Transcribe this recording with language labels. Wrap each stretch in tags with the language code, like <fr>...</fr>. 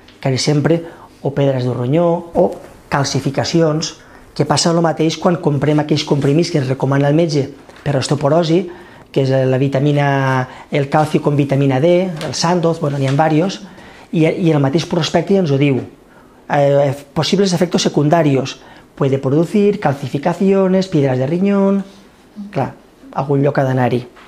<ca>Quasi sempre o pedres de ronyó o calcificacions, que passa el mateix quan comprem aquells comprimits que ens recomana el metge per osteoporosi, que és la vitamina, el calci con vitamina D, el Sandoz, bueno, n'hi ha diversos, i el mateix prospecte ens ho diu.</ca> <es>Posibles efectos secundarios. Puede producir calcificaciones, piedras de riñón...</es> <ca>Clar, algun lloc ha d'anar-hi.</ca>